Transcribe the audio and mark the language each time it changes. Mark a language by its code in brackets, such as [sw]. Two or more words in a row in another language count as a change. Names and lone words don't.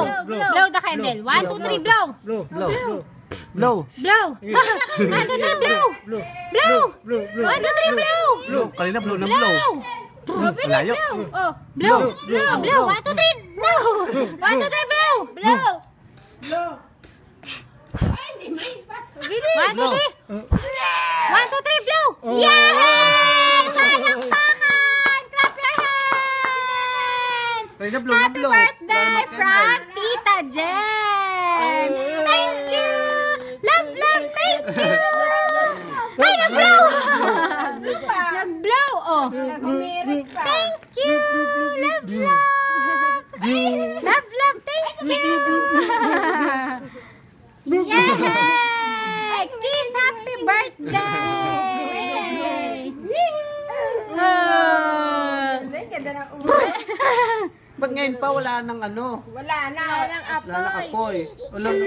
[en] Blow the candle. 1, 2, 3, blow. Blow. Blow. 1, 2, 3, blow. Blow. 1, 2, 3, blow. [tl] Blow. Kanina blow na blow. Malayo. Oh, blow. Blow. Blow. [en] 1, 2, 3, blow. 1, 2, 3, blow. Blow. Blow. [tl] Ay, hindi may pa. [en] 1, 2, 3. 1, 2, 3, blow. [tl] Yay! Palakpakan! [en] Clap your hands! [tl] Kanina blow na [en] Happy blow. birthday from Tita Jen! Thank you! Love, love, thank you! [tl] Ay, nag-blow! Nag-blow, oh. Nagumirit pa. [en] Thank you! Love, love! Love, love, thank you! Yay! Kiss, happy birthday! Oh. [tl] Ay, ganda ng ulo. Ba't ngayon pa wala nang ano? Wala na. Walang Wala nang apoy. Wala